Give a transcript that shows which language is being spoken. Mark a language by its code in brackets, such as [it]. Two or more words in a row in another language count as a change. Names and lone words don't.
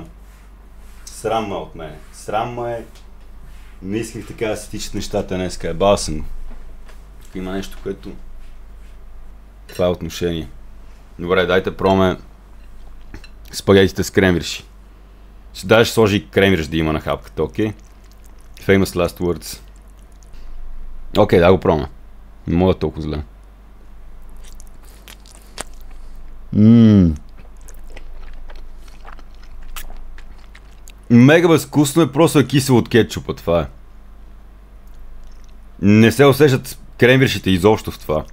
[bg] Срам ме от мене. Срам ме е. Не исках така да се тичат нещата днеска. Ебал съм го. Има нещо, което... Това е отношение. Добре, дайте пробваме спагетите с кремвирши. Даже ще сложи и кремвирш да има на хапката, окей? [en] Famous last words. [bg] Окей, да го пробваме. Не мога толкова зле. Мега безвкусно е, просто е кисело от кетчупа, това е. Не се усещат кремвиршите изобщо в това.